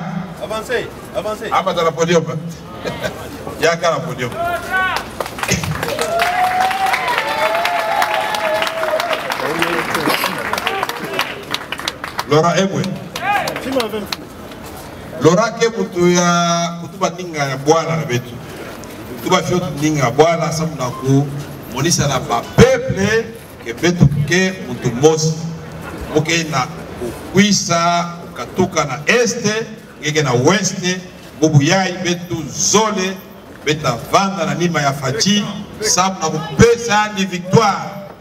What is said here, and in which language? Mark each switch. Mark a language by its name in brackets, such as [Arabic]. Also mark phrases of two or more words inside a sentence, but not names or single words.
[French] Avancez. Ah, bah dans le podium. Il y a qu'à le podium. Laura Ebwe. [Kituba (Democratic Republic of Congo)] Laura Kebutu ya kutuba ninga ya bwala na betu. Kutuba fiotu ninga ya bwala samu na ku monisa na ba peuple ke betu ke mutu mosi. Muke na kuisa ukatoka na este, ngeke na weste, bubu yai betu zole, beta vanda na nima ya fachi, samu na kupesa ni victoire.